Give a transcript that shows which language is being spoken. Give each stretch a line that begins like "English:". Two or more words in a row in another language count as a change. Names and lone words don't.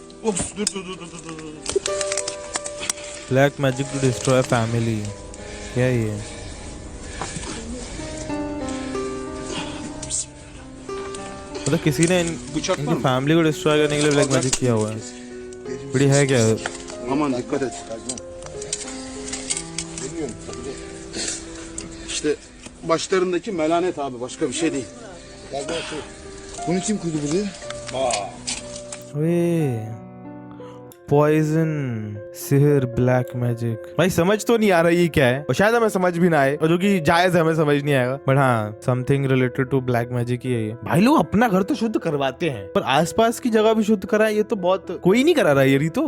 English: black magic to destroy family,
Hindi: क्या है ये? मतलब किसी ने इनकी फैमिली को डिस्ट्रॉय करने के लिए
English: black magic
Hindi: किया हुआ है। बड़ी है क्या?
Turkish: Aman dikkat et. İşte başlarındaki melanet abi, başka bir şey değil. Bunu kim kurdu buraya?
Hindi: वे पॉइजन, सिहर,
English: black magic.
Hindi: भाई समझ तो नहीं आ रहा ये क्या है, और शायद हमें समझ भी ना आए, और जो कि जायज है, हमें समझ नहीं आएगा। बट हाँ,
English: something related to black magic
Hindi: ही है ये। भाई लोग अपना घर तो शुद्ध करवाते हैं, पर आसपास की जगह भी शुद्ध कराए, ये तो बहुत कोई नहीं करा रहा ये तो।